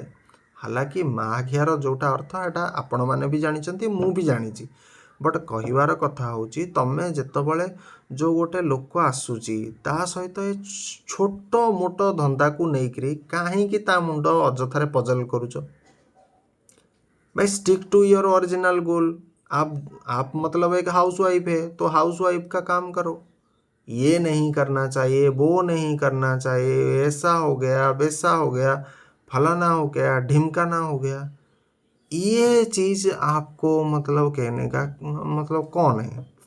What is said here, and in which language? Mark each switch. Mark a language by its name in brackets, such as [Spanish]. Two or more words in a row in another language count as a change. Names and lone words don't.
[Odia] ହାଲାକି ମାଘିଆର ଯେଉଁଟା ଅର୍ଥ ଏଇଟା ଆପଣମାନେ ବି ଜାଣିଛନ୍ତି, ମୁଁ ବି ଜାଣିଛି। ବଟ୍ କହିବାର କଥା ହେଉଛି, ତମେ ଯେତେବେଳେ ଯେଉଁ ଗୋଟେ ଲୋକ ଆସୁଛି ତା ସହିତ ଏ ଛୋଟ ମୋଟ ଧନ୍ଦାକୁ ନେଇକରି କାହିଁକି ତା ମୁଣ୍ଡ ଅଯଥାରେ ପଜଲ କରୁଛ? [English] भाई stick to your original goal. [Hindi] आप मतलब एक [English] house wife [Hindi] है तो [English] house wife [Hindi] का काम करो। ये नहीं करना चाहिए, वो नहीं करना चाहिए, ऐसा हो गया, वैसा हो गया, फलाना हो गया, ढिमकाना हो गया, ये चीज आपको मतलब कहने का मतलब कौन है?